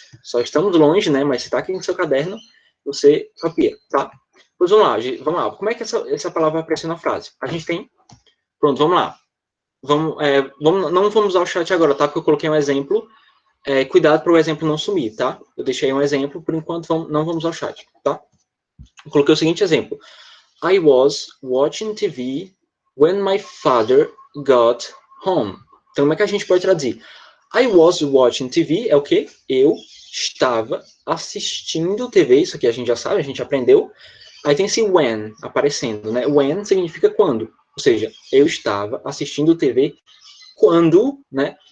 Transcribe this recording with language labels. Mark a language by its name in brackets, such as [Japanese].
[Portuguese] Só estamos longe, né? Mas se está aqui no seu caderno, você copia, tá? Pois vamos lá. Como é que essa palavra vai aparecer na frase? A gente tem... Pronto, vamos lá. Não vamos usar o chat agora, tá? Porque eu coloquei um exemplo. Cuidado para o exemplo não sumir, tá? Eu deixei um exemplo, por enquanto não vamos usar o chat, tá? Eu coloquei o seguinte exemplo. [English] I was watching TV when my father got home. [Portuguese] Então, como é que a gente pode traduzir? [English] I was watching TV [Portuguese] é o quê? Eu estava assistindo TV. Isso aqui a gente já sabe, a gente aprendeu. Aí tem esse when aparecendo, né? When significa quando. Ou seja, eu estava assistindo TV quando, né?